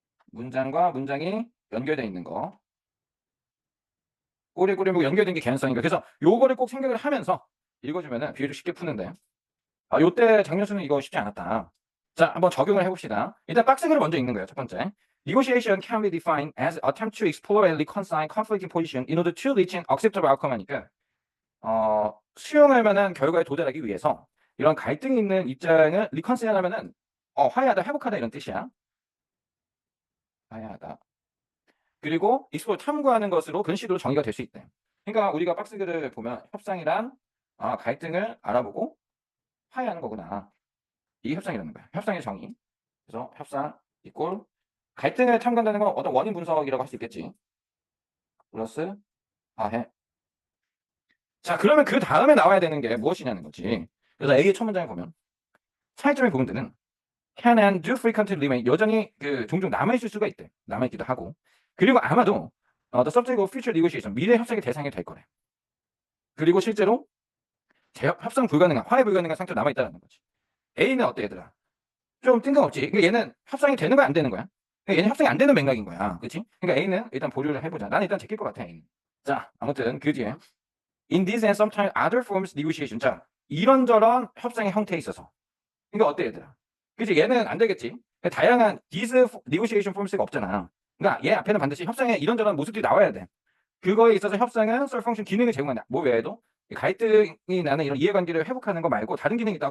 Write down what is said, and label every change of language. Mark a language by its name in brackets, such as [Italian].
[Korean] 문장과 문장이 연결되어 있는 거. 꼬리꼬리 뭐 연결된 게 개연성인가. 그래서 요거를 꼭 생각을 하면서 읽어주면은 비율을 쉽게 푸는데, 요때 장려수는 이거 쉽지 않았다. 자, 한번 적용을 해봅시다. 일단 박스글을 먼저 읽는 거예요. 첫 번째. [English] Negotiation can be defined as attempt to explore and reconcile conflicting position in order to reach an acceptable outcome [Korean] 하니까, 수용할 만한 결과에 도달하기 위해서 이런 갈등이 있는 입장을 reconcile 하면은, 화해하다, 회복하다 이런 뜻이야. 화해하다. 그리고 explore, 탐구하는 것으로 그런 식으로 정의가 될 수 있대. 그러니까 우리가 박스글을 보면 협상이란 갈등을 알아보고 화해하는 거구나. 이게 협상이라는 거야. 협상의 정의. 그래서 협상 이꼴 갈등을 탐구한다는 건 어떤 원인 분석이라고 할 수 있겠지. 플러스 화해. 자, 그러면 그 다음에 나와야 되는 게 무엇이냐는 거지. 그래서 A의 첫 문장에 보면 차이점의 부분들은 [English] can and do frequently remain, [Korean] 여전히 종종 남아있을 수가 있대. 남아있기도 하고. 그리고 아마도 [English] the subject of future negotiation, [Korean] 미래 협상의 대상이 될 거래. 그리고 실제로 협상 불가능한, 화해 불가능한 상태로 남아있다는 거지. A는 어때 얘들아? 좀 뜬금없지. 그러니까 얘는 협상이 되는 거야 안 되는 거야? 그러니까 얘는 협상이 안 되는 맥락인 거야. 그렇지? 그러니까 A는 일단 보류를 해보자. 나는 일단 제낄 것 같아. A는. 자, 아무튼 그 뒤에 in this and sometimes other forms negotiation. 자, 이런저런 협상의 형태에 있어서. 그러니까 어때 얘들아? 그치? 얘는 안 되겠지. 다양한 [English] these negotiation forms [Korean] 가 없잖아. 그러니까 얘 앞에는 반드시 협상의 이런저런 모습들이 나와야 돼. 그거에 있어서 협상은 [English] solve function [Korean] 기능을 제공한다. 뭐 외에도 갈등이 나는 이런 이해관계를 회복하는 거 말고 다른 기능이 있다.